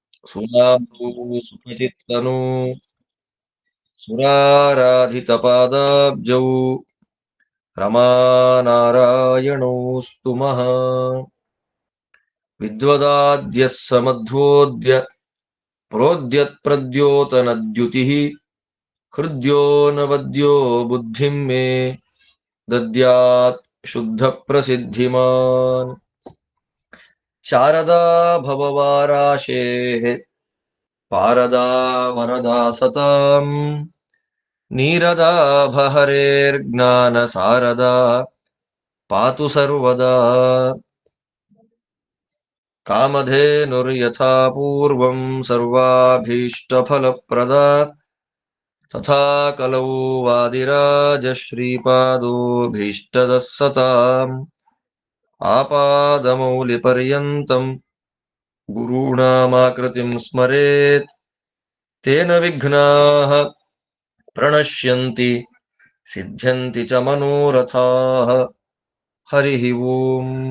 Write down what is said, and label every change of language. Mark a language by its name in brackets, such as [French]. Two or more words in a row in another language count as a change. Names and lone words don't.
[Sanskrit] ಸುನಾರು ಸುಖಚಿತ್ತನು ಸುರಾರಾಧಿತಪಾದಾಬ್ಜೌ ರಮಾನಾರಾಯಣೋऽस्तु ಮಃ ವಿದ್ವದಾದ್ಯಃ ಸಮಧ್ವೋದ್ಯ ಪ್ರೋದ್ಯತ್ಪ್ರದ್ಯೋತನದ್ಯುತಿಃ ಹೃದ್ಯೋ ನವದ್ಯೋ ಬುದ್ಧಿಂ ಮೇ ದದ್ಯಾತ್ ಶುದ್ಧ ಪ್ರಸಿದ್ಧಿಮಾನ್ ಶಾರದಾ ಭವವಾರಾಶೇಃ ಪಾರದಾ ವರದಾ ಸತಾಂ ನೀರದಾ ಭಹರೇರ್ಜ್ಞಾನ ಸಾರದಾ ಪಾತು ಸರ್ವದಾ ಕಾಮಧೇನುರ್ಯಥಾ ಪೂರ್ವಂ ಸರ್ವಾಭೀಷ್ಟಫಲಪ್ರದಾ ತಥಾ ಕಲೌ ವಾದಿರಾಜಶ್ರೀಪಾದೋಭೀಷ್ಟದಃ ಸತಾಂ ಆಪಾದಮೌಲಿಪರ್ಯಂತಂ ಗುರುಣಾಮಾಕೃತಿಂ ಸ್ಮರೇತ್ ತೇನ ವಿಘ್ನಾಃ ಪ್ರಣಶ್ಯಂತಿ ಸಿದ್ಧ್ಯಂತಿ ಚ ಮನೋರಥಾಃ. ಹರಿ ಓಂ.